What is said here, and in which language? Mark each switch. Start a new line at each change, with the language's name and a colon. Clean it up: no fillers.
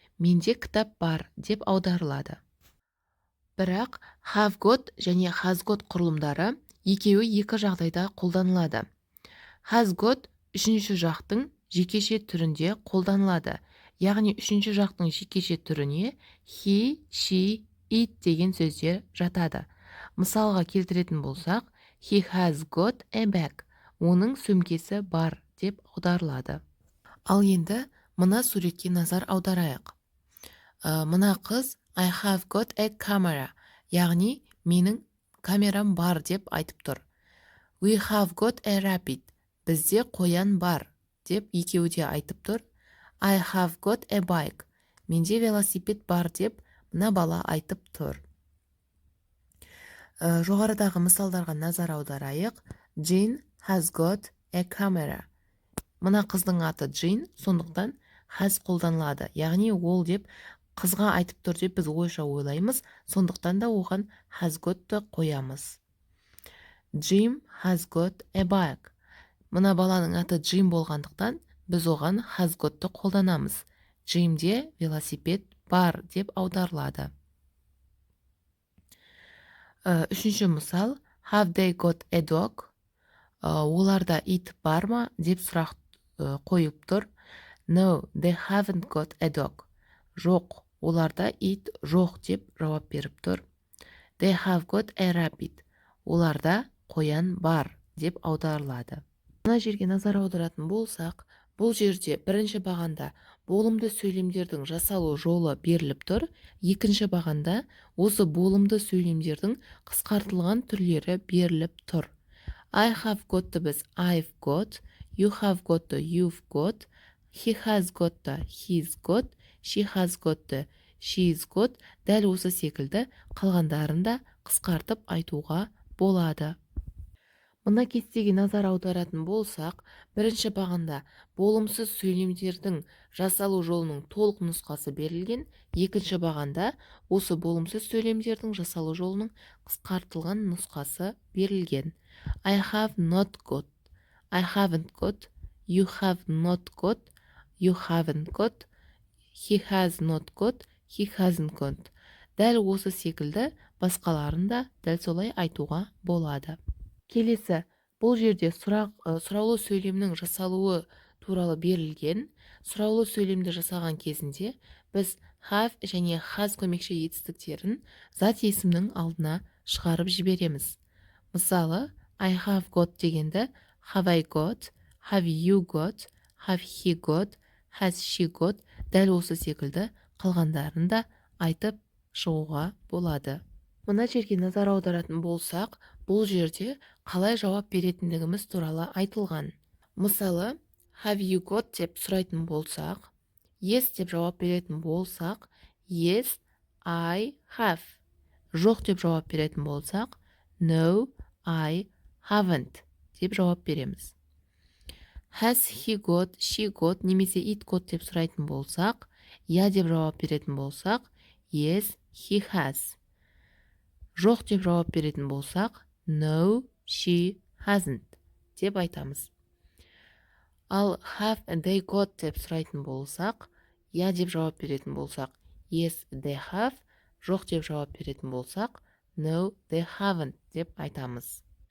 Kazakh: Менде кітап бар деп аударылады. Бірақ have got және has got құрылымдары екеуі екі жағдайда қолданылады. Has got үшінші жақтың жекеше түрінде қолданылады. Яғни үшінші жақтың жекеше түріне he, she, it деген сөздер жатады. Мысалға келтіретін болсақ,
English: he has got a bag.
Kazakh: Оның сөмкесі бар деп аударылады. Ал енді мына суретке назар аударайық. Мына қыз
English: I have got a camera.
Kazakh: Яғни менің камерам бар деп айтып тұр.
English: We have got a rabbit.
Kazakh: Бізде қоян бар деп екеуі де айтып тұр.
English: I have got a bike.
Kazakh: Менде велосипед бар деп мына бала айтып тұр. Жоғарыдағы мысалдарға назар аударайық.
English: Jane has got a camera.
Kazakh: Мына қыздың аты Jane, сондықтан has қолданылады. Яғни ол деп қызға айтып тұр деп біз ойша ойлаймыз, сондықтан да оған has got-ты қоямыз.
English: Jim has got a bike.
Kazakh: Мына баланың аты Jim болғандықтан біз оған has got-ты қолданамыз. Jimде велосипед бар деп аударылады. Үшінші мысал,
English: have they got a dog?
Kazakh: Оларда ит бар ма деп сұрақ қойып тұр.
English: No, they haven't got a dog.
Kazakh: Жоқ, оларда ит жоқ деп жауап беріп тұр.
English: They have got a rabbit.
Kazakh: Оларда қоян бар деп аударылады. Мына жерге назар аударатын болсақ, бұл жерде бірінші бағанда болымды сөйлемдердің жасалу жолы беріліп тұр. Екінші бағанда осы болымды сөйлемдердің қысқартылған түрлері беріліп тұр.
English: I have got-ты біз I've got, you have got-ты you've got, he has got-ты he's got, she has got-ты she's got.
Kazakh: Дәл осы секілді қалғандарын да қысқартып айтуға болады. Мына кестеге назар аударатын болсақ, бірінші бағанда болымсыз сөйлемдердің жасалу жолының толық нұсқасы берілген, екінші бағанда осы болымсыз сөйлемдердің жасалу жолының қысқартылған нұсқасы берілген.
English: I have not got, I haven't got, you have not got, you haven't got, he has not got, he hasn't got.
Kazakh: Дәл осы секілді басқаларын да дәл солай айтуға болады. Келесі, бұл жерде сұраулы сөйлемнің жасалуы туралы берілген. Сұраулы сөйлемді жасаған кезінде біз have және has көмекші етістіктерін зат есімнің алдына шығарып жібереміз.
English: Мысалы, I have got дегенді have I got, have you got, have he got, has she got.
Kazakh: Дәл осы секілді қалғандарын да айтып шығуға болады. Мына жерге назар аударатын болсақ, бұл жерде қалай жауап беретіндігіміз туралы айтылған. Мысалы, have you got деп сұрайтын болсақ, yes деп жауап беретін болсақ,
English: yes, I have.
Kazakh: Жоқ деп жауап беретін болсақ,
English: no, I haven't
Kazakh: деп жауап береміз. Has he got, she got немесе it got деп сұрайтын болсақ, я деп жауап беретін болсақ,
English: yes, he has.
Kazakh: Жоқ деп жауап беретін болсақ,
English: no, she hasn't
Kazakh: деп айтамыз. Ал have they got деп сұрайтын болсақ, я деп жауап беретін болсақ,
English: yes, they have.
Kazakh: Жоқ деп жауап беретін болсақ,
English: no, they haven't
Kazakh: деп айтамыз.